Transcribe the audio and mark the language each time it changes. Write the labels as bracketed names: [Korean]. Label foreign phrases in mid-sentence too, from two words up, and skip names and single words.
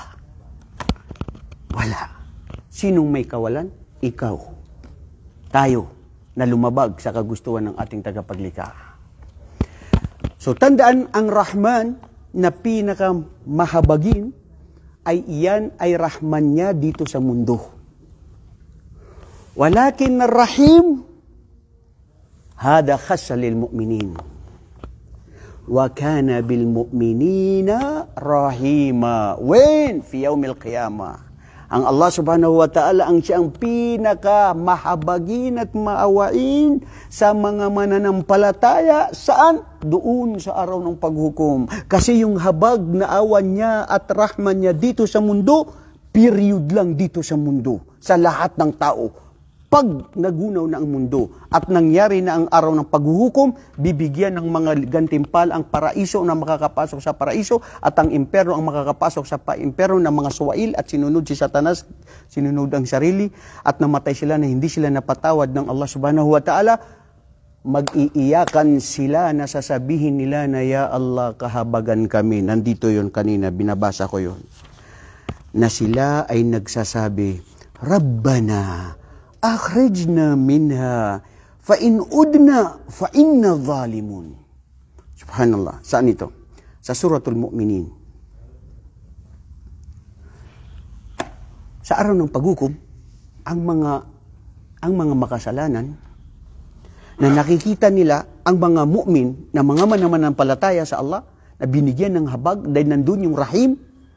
[Filipino] Wala. Sinong may kawalan? Ikaw. Tayo na lumabag sa kagustuhan ng ating tagapaglikha. So tandaan, ang Rahman na pinakamahabagin ay iyan ay rahman niya dito sa mundo. [Arabic] ولكن الرحيم هذا خاصة للمؤمنين. وكان بالمؤمنين رحيما. [Filipino] When? [Arabic] في يوم القيامة. [Filipino] Ang Allah [Arabic] سبحانه وتعالى [Filipino] ang siyang pinaka mahabagin at maawain sa mga mananampalataya. Saan? Doon sa araw ng paghukom. Kasi yung habag na awan niya at rahman niya dito sa mundo, period lang dito sa mundo, sa lahat ng tao. Pag nagunaw na ang mundo at nangyari na ang araw ng paghuhukom, bibigyan ng mga gantimpal ang paraiso na makakapasok sa paraiso at ang impyerno ang makakapasok sa impyerno ng mga suwail at sinunod si Satanas, sinunod ang sarili at namatay sila na hindi sila napatawad ng Allah [Arabic] سبحانه وتعالى. [Filipino] Mag-iiyakan sila na sasabihin nila na, [Arabic] يا الله, [Filipino] kahabagan kami. Nandito yon kanina, binabasa ko yon. Na sila ay nagsasabi, [Arabic] ربنا أخرجنا منها فإن عدنا فإنا ظالمون. Subhanallah. [Filipino] Saan ito? Sa Suratul Mu'minin. Sa araw ng paghukom, ang mga makasalanan na nakikita nila ang mga mu'min na mga mananampalataya sa Allah na binigyan ng habag dahil nandun yung rahim, saan?